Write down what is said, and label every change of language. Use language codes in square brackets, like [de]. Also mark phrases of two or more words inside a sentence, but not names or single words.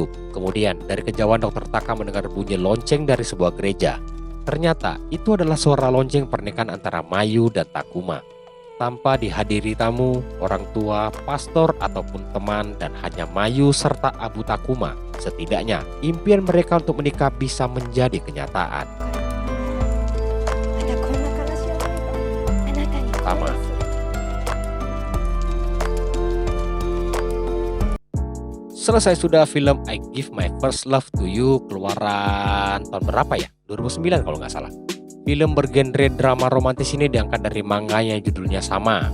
[id] Kemudian, dari kejauhan Dr. Taka mendengar bunyi lonceng dari sebuah gereja. Ternyata, itu adalah suara lonceng pernikahan antara Mayu dan Takuma. Tanpa dihadiri tamu, orang tua, pastor, ataupun teman, dan hanya Mayu serta Abu Takuma. Setidaknya, impian mereka untuk menikah bisa menjadi kenyataan. [ja] またこんな悲しい思いがあなたに [id] Tama. Selesai sudah film I Give My First Love to You, keluaran tahun berapa ya? 2009 kalau nggak salah. Film bergenre drama romantis ini diangkat dari manga yang judulnya sama.